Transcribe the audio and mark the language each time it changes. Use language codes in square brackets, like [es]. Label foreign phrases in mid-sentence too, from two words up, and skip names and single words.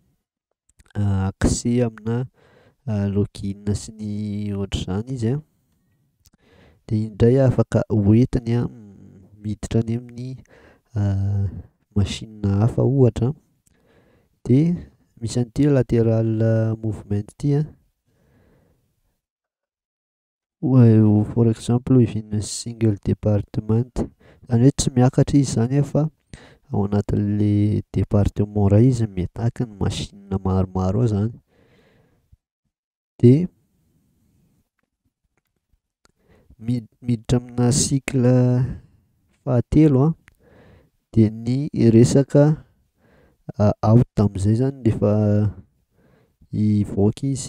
[mg] accès amina login sy ny ohatr'izany izy de indray afaka hoentiny miditra any amin'ny machine hafa ohatra. De misy an'ity [en] lateral movement [mg] ity [en] for example within a single department, [mg] zany hoe tsy miakatra izy zany fa ao anatin'le département ray izy mi-attaque ny machine maromaro ao zany. De miditra amina cycle fahatelo de ny resaka out am'izay zany rehefa hivoaka izy.